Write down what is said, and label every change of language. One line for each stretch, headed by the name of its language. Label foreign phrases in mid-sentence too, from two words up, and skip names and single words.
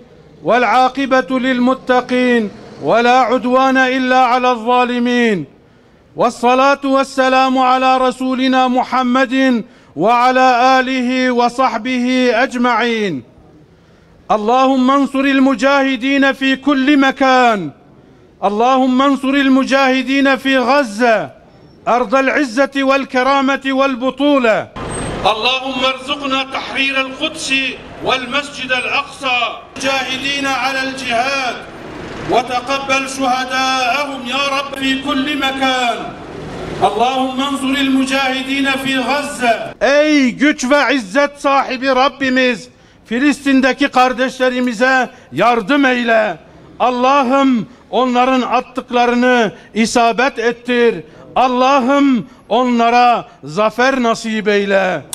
Arabic: والعاقبة للمتقين ولا عدوان إلا على الظالمين. والصلاة والسلام على رسولنا محمد وعلى آله وصحبه أجمعين. اللهم انصر المجاهدين في كل مكان. اللهم انصر المجاهدين في غزة أرض العزة والكرامة والبطولة. اللهم ارزقنا تحرير القدس والمسجد الأقصى مجاهدين على الجهاد وتقبل شهداءهم يا رب في كل مكان. اللهم انصر المجاهدين في غزة.
Turkish: Ey güç ve izzet sahibi Rabbimiz, Filistin'deki kardeşlerimize yardım eyle. Allah'ım onların attıklarını isabet ettir. Allah'ım onlara zafer nasip eyle.